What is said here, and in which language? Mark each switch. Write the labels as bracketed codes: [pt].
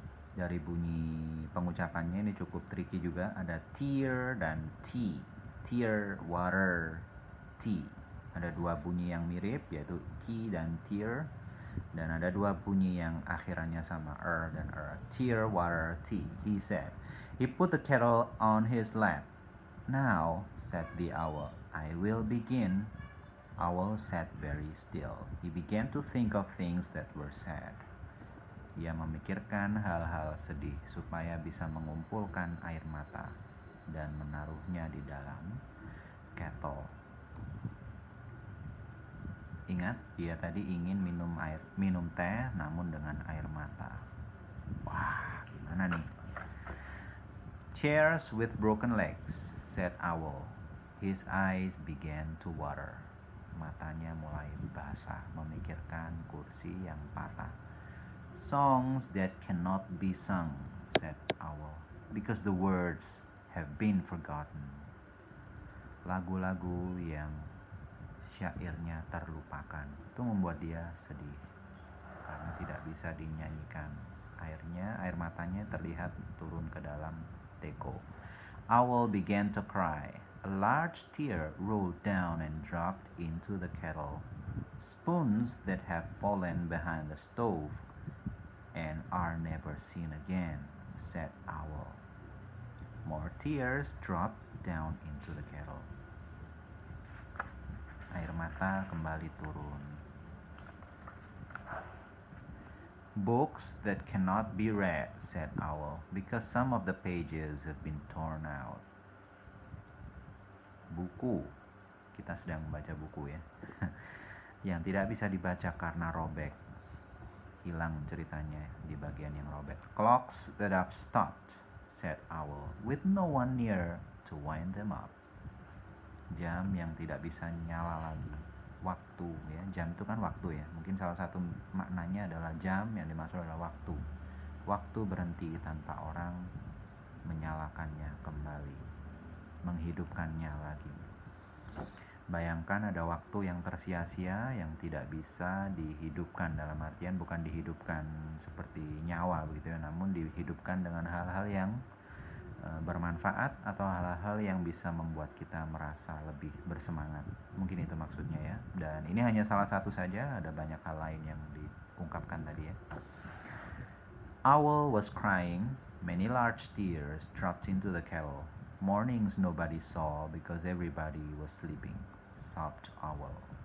[id] Dari bunyi pengucapannya ini cukup tricky juga, ada tear dan tea. Tearwater tea. Ada 2 bunyi yang mirip, yaitu tea dan tear, dan ada 2 bunyi yang akhirannya sama, dan Tearwater tea, [en] he said. He put the kettle on his lap. Now, said the owl, I will begin. Owl sat very still. He began to think of things that were sad. [id] Ia memikirkan hal-hal sedih supaya bisa mengumpulkan air mata dan menaruhnya di dalam kettle. Ingat, dia tadi ingin minum teh namun dengan air mata. Wah, gimana nih? [en] Chairs with broken legs, said Owl. His eyes began to water. [id] Matanya mulai basah memikirkan kursi yang patah. [en] Songs that cannot be sung, said Owl, because the words have been forgotten. [id] Lagu-lagu yang syairnya terlupakan, itu membuat dia sedih karena tidak bisa dinyanyikan air matanya terlihat turun ke dalam teko. [en] Owl began to cry. A large tear rolled down and dropped into the kettle. Spoons that have fallen behind the stove and are never seen again, said Owl. More tears dropped down into the kettle. [id] Air mata kembali turun. [en] Books that cannot be read, said Owl, because some of the pages have been torn out. [id] Buku. Kita sedang membaca buku ya. Yang tidak bisa dibaca karena robek. Hilang ceritanya di bagian yang robek. Clocks that have stopped, said Owl, with no one near to wind them up. Jam yang tidak bisa nyala lagi. Waktu ya, jam itu kan waktu ya. Mungkin salah satu maknanya adalah jam, yang dimaksud adalah waktu. Waktu berhenti tanpa orang menyalakannya kembali, menghidupkannya lagi. Bayangkan ada waktu yang tersia-sia, yang tidak bisa dihidupkan, dalam artian bukan dihidupkan seperti nyawa begitu ya, namun dihidupkan dengan hal-hal yang bermanfaat atau hal-hal yang bisa membuat kita merasa lebih bersemangat. Mungkin itu maksudnya ya. Dan ini hanya salah satu saja, ada banyak hal lain yang diungkapkan tadi ya. [en] Owl was crying. Many large tears dropped into the kettle. Mornings nobody saw because everybody was sleeping, sobbed Owl.